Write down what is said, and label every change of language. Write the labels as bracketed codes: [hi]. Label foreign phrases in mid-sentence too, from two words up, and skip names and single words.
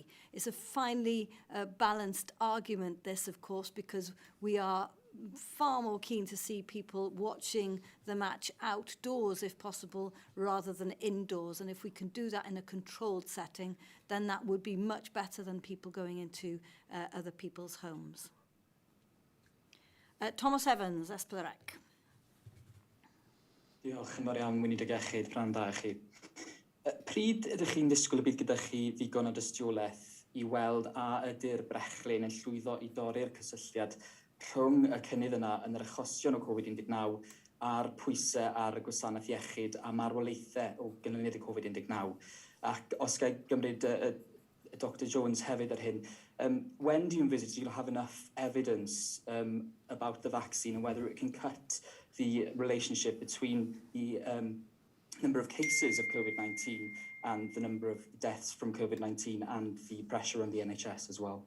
[en] It's a finely balanced argument, this, of course, because we are far more keen to see people watching the match outdoors, if possible, rather than indoors. And if we can do that in a controlled setting, then that would be much better than people going into other people's homes. Thomas Evans, Esblyrec. [cy] Diolch yn fawr iawn, Gweinidog Iechyd, pnawn da i chi. Pryd ydych chi'n disgwyl y bydd gyda chi ddigon o dystiolaeth i weld a ydy'r brechlyn yn llwyddo i dorri'r cysylltiad rhwng y cynnydd yna yn yr achosion o Covid-19 a'r pwysau ar y gwasanaeth iechyd a marwolaethau o ganlyniad y Covid-19. Ac os gael gymryd Dr Jones hefyd ar hyn, [en] when do you envisage you'll have enough evidence about the vaccine and whether it can cut the relationship between the number of cases of COVID-19 and the number of deaths from COVID-19 and the pressure on the NHS as well?